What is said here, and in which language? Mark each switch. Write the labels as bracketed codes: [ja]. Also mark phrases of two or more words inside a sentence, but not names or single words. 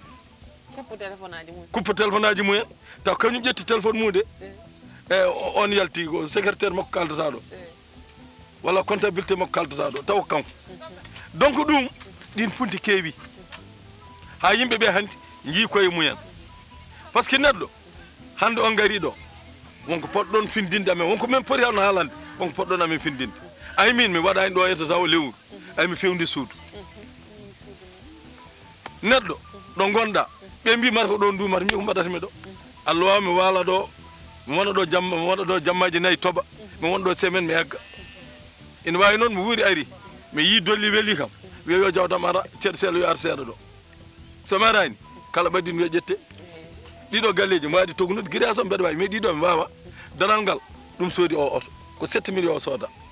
[ff] kuppa téléphone aji mumen taw kañum ƴetti téléphone mum de e on yalti ko secrétaire makko kaldata ɗo walla comptabilité makko kaldata ɗo taw kanko donc ɗum ɗin punti keewi ha yimɓeɓe hanti jii koye mumen [fr] par ce que [ff] neɗɗo hande on gari ɗo wonko poɗɗon findinde amen wonko min poti hano haalande wonko poɗɗon amen findinde ay min mi waɗani ɗo yetta taw lewru ay mi fewndi suudu neɗɗo ɗo gonɗa ɓe mbimata ko ɗo dumata mi ko mbaɗatami ɗo Allah wawi mi wala ɗo mi wona ɗo jamma mi wona ɗo jammaji nayyi toɓa mi wona ɗo semaine mi egga ina wawi noon mi wuuri ari mi yi dolli weeli kam wiya yo jawdam ara ceeɗo seeɗa yo ar seeɗa ɗo somi arani kala ɓaddin wiya ƴette ɗiɗo galleji mi waɗi tognude guiria so mbeɗa wawi mais ɗiɗo mi wawa daral ngal ɗum soodi o oto ko 7 millions o sooda